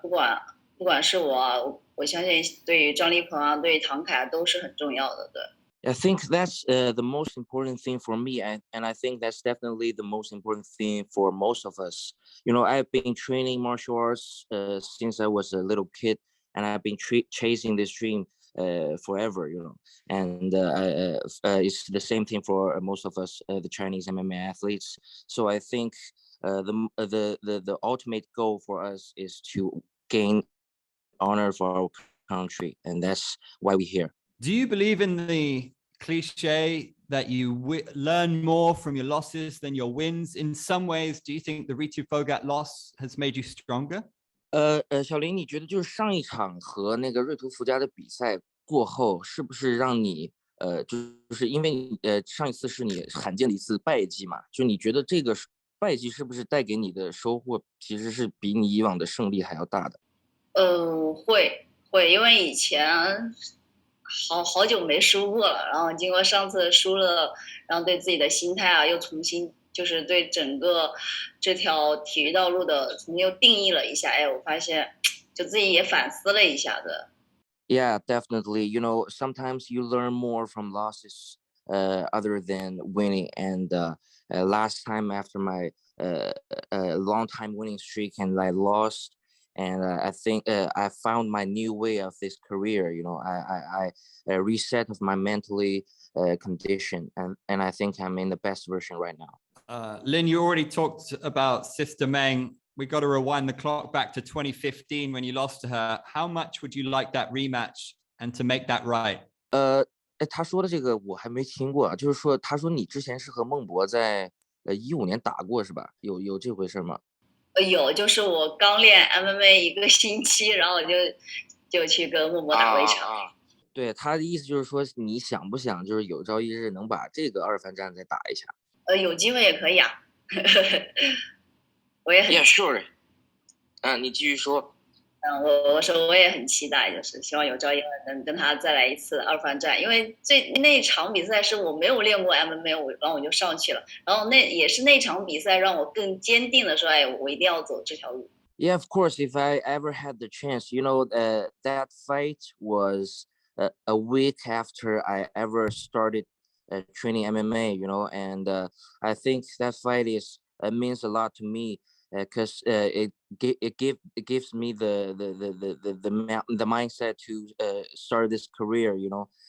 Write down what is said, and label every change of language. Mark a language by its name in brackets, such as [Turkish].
[Chinese] 不管是我相信对于张立鹏啊，对于唐凯都是很重要的。对。 [English] I think that's the most important thing for me, and I think that's definitely the most important thing for most of us. I've been training martial arts since I was a little kid, and I've been chasing this dream forever. And it's the same thing for most of us, the Chinese MMA athletes. So I think the ultimate goal for us is to gain honor for our country, and that's why we're here. Do you believe in the cliche that you learn more from your losses than your wins? In some ways, do you think the Ritu Phogat loss has made you stronger? [Chinese] 小林，你觉得就是上一场和那个瑞图福加的比赛过后，是不是让你就是因为上一次是你罕见的一次败绩嘛？就你觉得这个败绩是不是带给你的收获其实是比你以往的胜利还要大的？会，因为以前好久没输过了，然后经过上次输了，然后对自己的心态啊又重新就是对整个这条体育道路的重新又定义了一下。我发现就自己也反思了一下的。 [English] Yeah, definitely. Sometimes you learn more from losses other than winning. And last time after my long time winning streak and I lost, and I think I found my new way of this career. I reset of my mentally condition, and I think I'm in the best version right now. Lin, you already talked about Sister Meng. We got to rewind the clock back to 2015 when you lost to her. How much would you like that rematch and to make that right? [Chinese] 他说的这个我还没听过，就是说他说你之前是和孟博在15年打过是吧？有这回事吗？有，就是我刚练 MMA 一个星期，然后我就去跟孟博打过一场。对，他的意思就是说，你想不想就是有朝一日能把这个二番战再打一下？有机会也可以啊。我也很 [English] Yeah, sure. [Chinese] 你继续说。我说我也很期待，就是希望有朝一日能跟他再来一次二番战，因为那场比赛是我没有练过 MMA，然后我就上去了，然后也是那场比赛让我更坚定的说，我一定要走这条路。 [English] Yeah, of course. If I ever had the chance, that fight was a week after I ever started training MMA. And I think that fight means a lot to me. because it gives me the mindset to start this career, you know.